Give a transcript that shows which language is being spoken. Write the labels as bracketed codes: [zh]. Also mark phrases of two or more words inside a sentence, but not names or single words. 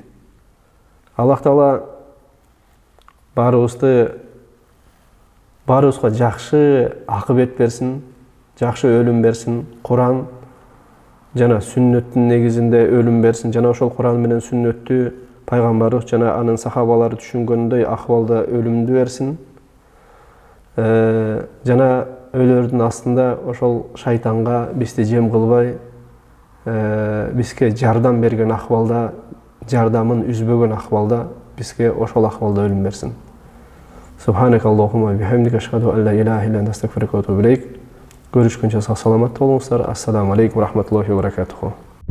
[ky] Аллах Таала баарыбызга жакшы акыбет берсин, жакшы өлүм берсин, Куран жана сүннөттүн негизинде өлүм берсин, жана ошол Куран менен сүннөттү пайгамбарыбыз жана анын сахабалары түшүнгөндөй акыбалда өлүмдү берсин. Жана өлөрдүн астында ошол шайтанга бизди жем кылбай, бизге жардам берген акыбалда, жардамын үзбөгөн акыбалда бизге ошол акыбалда өлүм берсин. [ar] سبحانك اللهم وبحمدك أشهد أن لا إله إلا أنت أستغفرك وأتوب إليك. [ky] Көрүшкөнчө сак саламат болуңуздар. [ar] السلام عليكم ورحمة الله وبركاته.